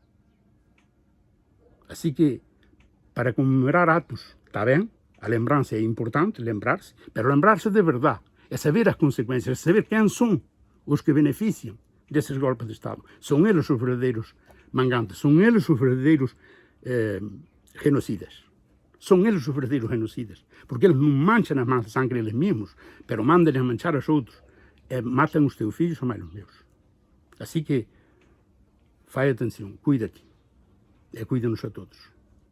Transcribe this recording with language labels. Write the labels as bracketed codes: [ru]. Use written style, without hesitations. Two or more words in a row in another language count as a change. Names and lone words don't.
[pt] Assim que, para comemorar atos, está bem, a lembrança é importante, lembrar-se, mas lembrar-se de verdade, é saber as consequências, é saber quem são os que beneficiam desses golpes de Estado. São eles os verdadeiros mangantes, são eles os verdadeiros genocidas. [gl] son eles os verdadeiros genocidas, porque eles non manchan a sangre eles mesmos, pero mandan a manchar aos outros, e matan os teus fillos ou máis os meus. Así que, fai atención, cuídate, e cuídanos a todos.